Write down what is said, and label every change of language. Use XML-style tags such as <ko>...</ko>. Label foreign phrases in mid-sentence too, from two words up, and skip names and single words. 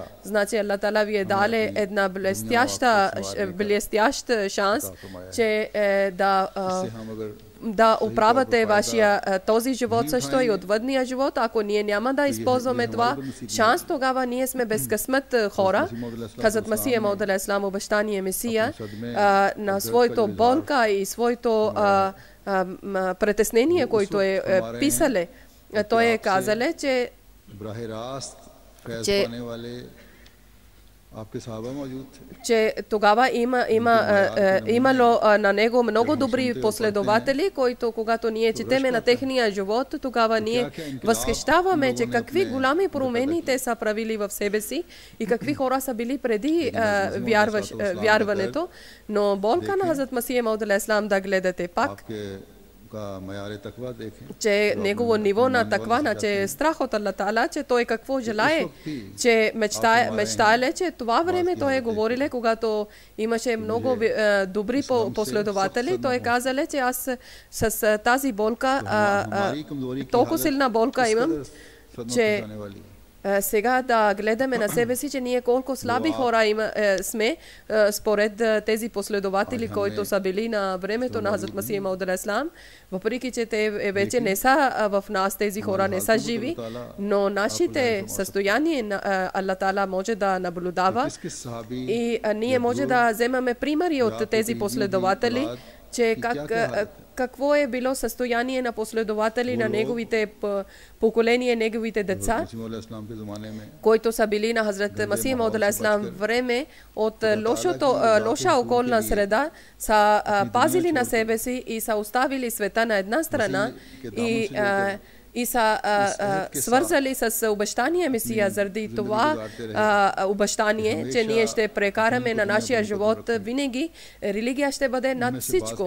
<bg>Значи Аллах Таала ви е дали една блестящ шанс, че да оправяте вашия този живот също и отвъдния живот. Ако ние няма да използваме това шанс, тогава ние сме безкъсмет хора. Хазрат Масих Мауд</bg> <ar>عليه السلام,</ar> <bg>обещания Месия, на своето болка и своето притеснение, което е писале, той е казале, че тогава имало на него много добри последователи, които когато ние четеме на техния живот, тогава ние възхищаваме, че какви голями промени те са правили в себе си и какви хора са били преди вярването. Но болка на Хазрат Масих Мауд алейхи салам да гледате пак, че негово ниво на таква, че е страх от Аллах Таала, че той какво желае, че мечтае, че това време той е говориле, когато имаше много добри последователи, той казале, че аз с тази болка, толкова силна болка имам, че сега да гледаме на себе си, че ние колко слаби хора сме според тези последователи, които са били на времето на Хазрат Масих Мауд</bg> <ar>عليه السلام,</ar> <bg>въпреки че те вече не са в нас, тези хора не са живи, но нашите състояния на Аллах Таала може да наблюдава, и ние може да вземаме примери от тези последователи, че какво е било състояние на последователи на неговите поколения, неговите деца, които са били на Хазрат Масих Мауд</bg> <ar>عليه السلام</ar> <bg>време от лоша околна среда, са пазили на себе си и са оставили света на една страна и са свързали с обещания Месия. Заради това обещание, че ние ще прекараме на нашия живот винаги, религия ще бъде над всичко.</bg>